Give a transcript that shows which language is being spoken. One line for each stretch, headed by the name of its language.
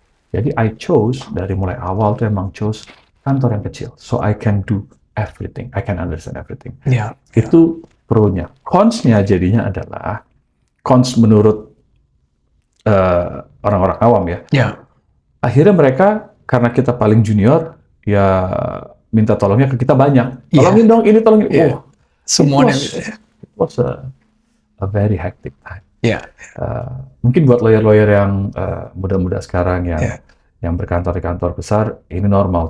Indonesian: Jadi
English: I chose,
Indonesian: dari mulai awal tuh emang chose kantor yang kecil.
English: So I can do everything, I can understand everything.
Indonesian: Itu pro-nya. Cons-nya jadinya adalah, cons menurut orang-orang awam ya. Akhirnya mereka, karena kita paling junior, ya minta tolongnya ke kita banyak. Tolongin dong, ini tolongin. Semuanya.
English: It was a very hectic time.
Indonesian: Mungkin buat lawyer-lawyer yang muda-muda sekarang yang berkantor di kantor besar, ini normal.